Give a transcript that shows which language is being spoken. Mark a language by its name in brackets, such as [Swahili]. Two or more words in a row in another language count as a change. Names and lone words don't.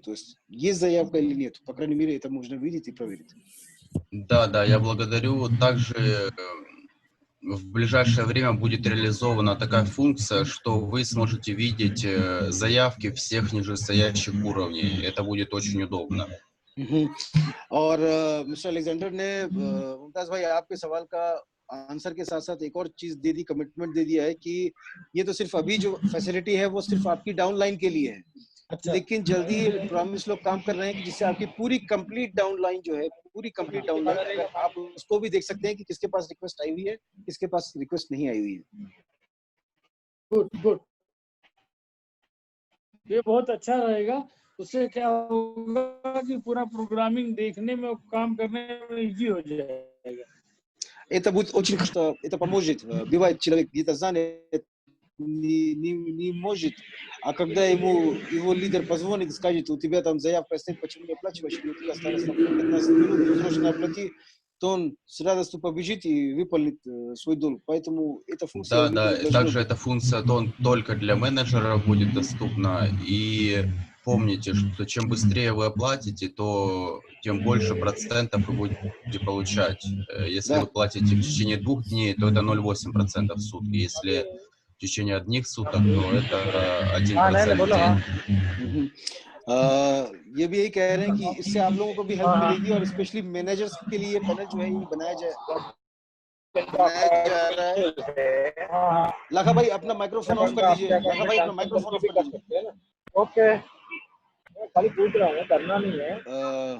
[Russian] То есть заявка или нет. По крайней мере, это можно видеть и проверить. Да, я благодарю. Также в ближайшее время будет реализована такая функция, что вы сможете видеть заявки всех нижестоящих уровней. Это будет очень удобно. [Hindi] और मिस्टर अलेक्जेंडर ने मुमताज भाई आपके सवाल का आंसर के साथ साथ एक और चीज दे दी, कमिटमेंट दे दिया है कि ये तो सिर्फ अभी जो फैसिलिटी है वो सिर्फ आपकी डाउनलाइन के लिए है। अच्छा। लेकिन जल्दी ही प्रॉमिस लोग काम कर रहे हैं कि जिससे आपकी पूरी [English] complete downline [Hindi] जो है, पूरी [English] complete downline [Hindi] आप उसको भी देख सकते हैं कि किसके पास रिक्वेस्ट आई हुई है, किसके पास रिक्वेस्ट नहीं आई हुई है। गुड, ये बहुत अच्छा रहेगा। उससे क्या होगा कि पूरा प्रोग्रामिंग देखने में, काम करने में इजी हो जाएगा। [Russian] Это будет очень, что это поможет. Бывает, человек где-то занят, не может, а когда его лидер позвонит и скажет, у тебя там заявка стоит, почему не оплачиваешь, или у тебя осталось 15 минут, срочно оплати, то он с радостью побежит и выполнит свой долг. Поэтому эта функция... Да, также эта функция только для менеджеров будет доступна. И помните, что чем быстрее вы оплатите, то тем больше процентов вы будете получать. Если вы платите в течение 2 дней, то это 0,8% в сутки. Если в течение 1 суток, то это 1% в день. [Hindi] ये भी यही कह रहे हैं कि इससे आप लोगों को भी हेल्प मिलेगी और [English] specially managers [Hindi] के लिए पैनल जो है ये बनाया जा रहा है। लाखा भाई अपना [English] microphone off [Hindi] कर दीजिए। लाखा भाई अपना [English] microphone off [Hindi] कर दीजिए। ओके, खाली पूछ रहा हूँ, करना नहीं है।